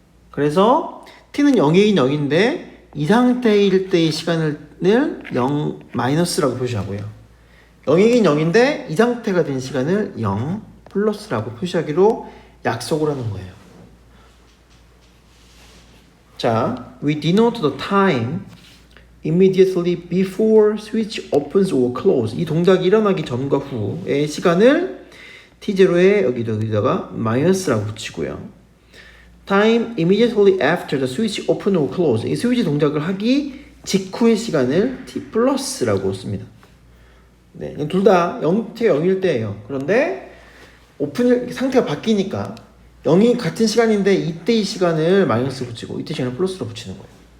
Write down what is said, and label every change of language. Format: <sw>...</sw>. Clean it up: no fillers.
<ko>그래서 t는 0이긴 0인데 이 상태일 때의 시간을 0 마이너스라고 표시하고요. 0이긴 0인데 이 상태가 된 시간을 0 플러스라고 표시하기로 약속을 하는 거예요.</ko> <en>자, we denote the time immediately before switch opens or close.</en> <ko>이 동작이 일어나기 전과 후의 시간을 t0에 여기다가 마이너스라고 붙이고요.</ko> <en>time immediately after the switch open or close.</en> <ko>이 스위치 동작을 하기 직후의 시간을 t 플러스라고 씁니다. 네, 둘 다 0, t가 0일 때예요. 그런데 오픈 상태가 바뀌니까 0이 같은 시간인데 이때의 시간을 마이너스 붙이고 이때 시간을 플러스로 붙이는 거예요.</ko>